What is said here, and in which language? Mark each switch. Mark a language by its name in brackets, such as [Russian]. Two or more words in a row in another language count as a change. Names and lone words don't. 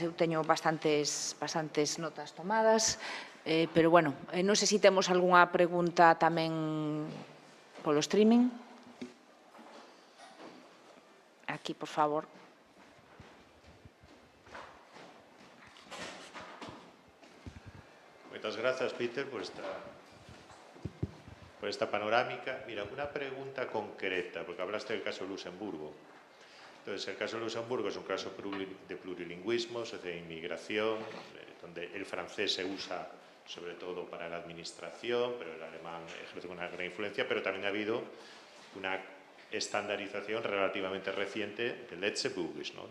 [Galician] Eu teño bastantes notas tomadas, pero, bueno, non sei se temos algunha pregunta tamén polo streaming. Aquí, por favor. Moitas grazas, Peter, por esta panorámica. [Spanish] Mira, una pregunta concreta, porque hablaste del caso de Luxemburgo. Entonces, el caso de Luxemburgo es un caso de plurilingüismo, de inmigración, donde el francés se usa sobre todo para la administración, pero el alemán ejerce una gran influencia, pero también ha habido una estandarización relativamente reciente del Letzeburgisch, ¿no?